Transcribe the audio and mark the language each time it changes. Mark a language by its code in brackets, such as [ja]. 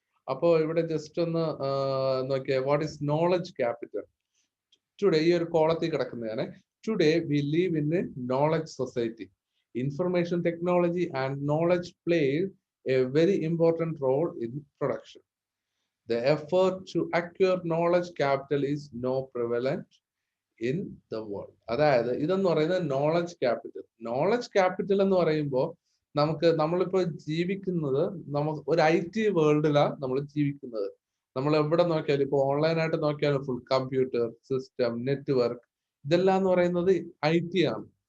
[ml] അപ്പോ ഇവിടെ ജസ്റ്റ് ഒന്ന് നോക്കിയേ, [en] What is knowledge capital? Today [ml] ഈ ഒരു കോളത്തിൽ കിടക്കുന്നതാണ്. [en] Today we live in a knowledge society. Information technology and knowledge play a very important role in production. The effort to acquire knowledge capital is now prevalent in the world. [ml] അതായത് ഇതെന്ന് പറയുന്നത് knowledge capital. Knowledge capital എന്ന് പറയുമ്പോൾ നമ്മളിപ്പോ ജീവിക്കുന്നത് ഒരു IT വേൾഡിലാണ് നമ്മൾ ജീവിക്കുന്നത്. നമ്മൾ എവിടെ നോക്കിയാലും ഇപ്പൊ ഓൺലൈനായിട്ട് നോക്കിയാലും ഫുൾ കമ്പ്യൂട്ടർ സിസ്റ്റം, നെറ്റ്വർക്ക്, ഇതെല്ലാം എന്ന് പറയുന്നത് IT ആണ്.